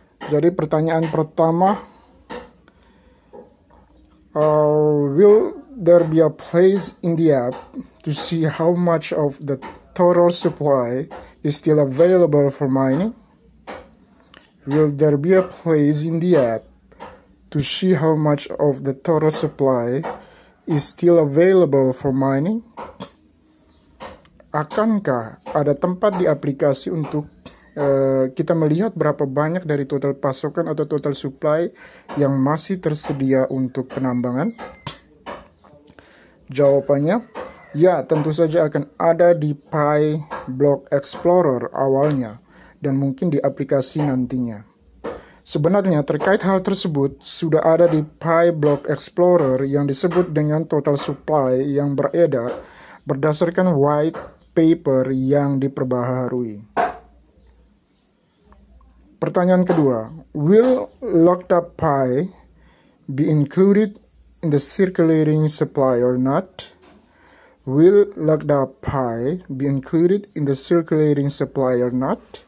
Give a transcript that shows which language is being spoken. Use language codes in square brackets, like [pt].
[id] Jadi pertanyaan pertama, [en] will there be a place in the app to see how much of the total supply is still available for mining? Will there be a place in the app to see how much of the total supply is still available for mining? [id] Akankah ada tempat di aplikasi untuk kita melihat berapa banyak dari total pasokan atau total supply yang masih tersedia untuk penambangan? Jawabannya, ya, tentu saja akan ada di Pi Block Explorer awalnya dan mungkin di aplikasi nantinya. Sebenarnya terkait hal tersebut sudah ada di Pi Block Explorer yang disebut dengan total supply yang beredar berdasarkan white paper yang diperbaharui. Pertanyaan kedua, [en] will locked up Pi be included in the circulating supply or not? Will locked up Pi be included in the circulating supply or not?